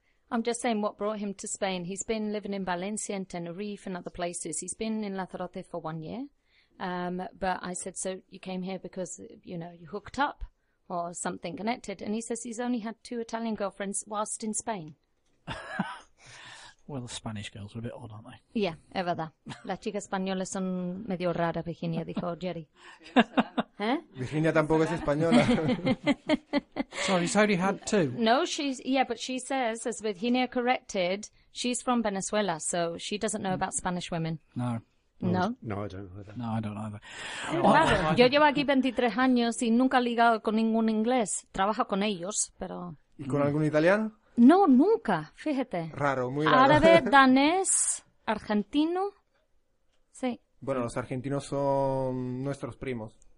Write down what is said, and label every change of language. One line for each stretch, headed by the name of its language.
English: I'm just saying what brought him to Spain. He's been living in Valencia and Tenerife and other places. He's been in Lanzarote for 1 year. But I said, so you came here because, you know, you hooked up or something connected. And he says he's only had 2 Italian girlfriends whilst in Spain. Well, the Spanish girls are a bit odd, aren't they? Yeah,
Spanish: es verdad. Las chicas españolas son medio raras, Virginia, dijo Jerry. Virginia tampoco es española.
English: Sorry, he's only had two. No, she's, yeah, but she says, as Virginia corrected, she's from Venezuela, so she doesn't know about Spanish women. No. No. No, I don't either. No, I don't either.
Spanish: Claro, yo llevo aquí 23 años y nunca he ligado con ningún inglés. Trabajo con ellos, pero... ¿Y con algún italiano? No, nunca, fíjate. Raro, muy raro. Árabe, danés, argentino, sí. Bueno, los argentinos son nuestros primos.